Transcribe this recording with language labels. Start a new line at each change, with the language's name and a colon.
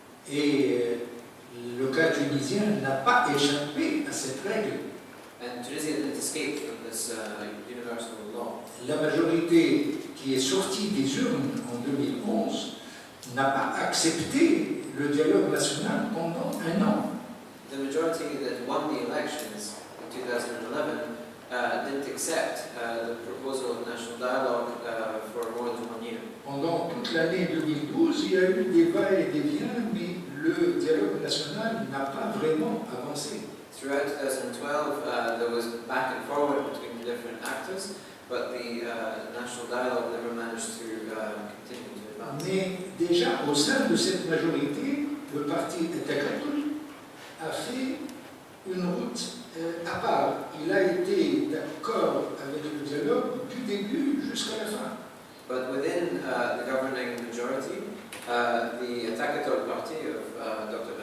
French: Et le cas tunisien n'a pas échappé à cette règle.
English: And Tunisia didn't escape from this universal law.
French: La majorité qui est sortie des urnes en 2011 n'a pas accepté le dialogue national pendant un an.
English: The majority that won the elections in 2011 didn't accept the proposal of national dialogue for more than 1 year.
French: Pendant toute l'année 2012, il y a eu des va-et des viens, mais le dialogue national n'a pas vraiment avancé.
English: Throughout 2012, there was back and forward between the different actors, but the national dialogue never managed to continue to advance.
French: Mais déjà au sein de cette majorité, le parti Takatul a fait une route à part. Il a été d'accord avec le dialogue du début jusqu'à la fin.
English: But within the governing majority, the Takatul party of Dr.